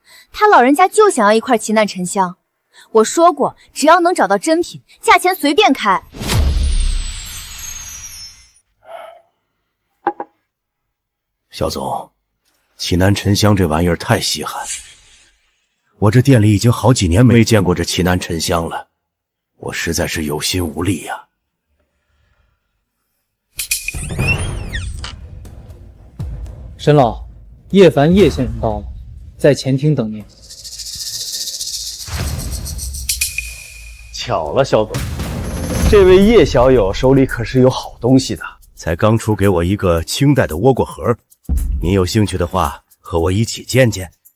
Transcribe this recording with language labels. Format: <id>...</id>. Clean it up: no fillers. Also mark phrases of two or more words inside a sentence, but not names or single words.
<zh>他老人家就想要一塊奇楠沉香。我說過，只要能找到真品，價錢隨便開。小總，奇楠沉香這玩意兒太稀罕，我這店裡已經好幾年沒見過這奇楠沉香了，我實在是有心無力呀。沈老，葉凡葉先生到了，在前廳等您。巧了，小总，这位叶小友手裡可是有好東西的，才刚出給我一個清代的倭國盒，您有興趣的話，和我一起見見。</zh>